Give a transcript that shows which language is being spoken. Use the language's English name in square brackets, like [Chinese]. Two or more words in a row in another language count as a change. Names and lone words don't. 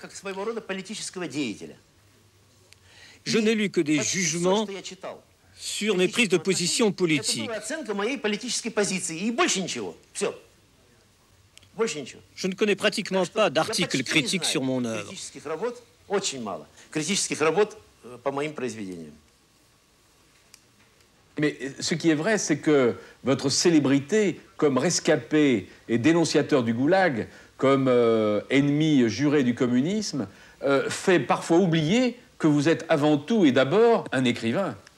[French] Je n'ai lu que des jugements sur mes prises de position politiques. Je ne connais pratiquement pas d'articles critiques sur mon œuvre. [Russian] Очень мало. Критических работ по моим произведениям. [French] Mais ce qui est vrai, c'est que votre célébrité comme rescapé et dénonciateur du goulag, comme ennemi juré du communisme, fait parfois oublier que vous êtes avant tout et d'abord un écrivain.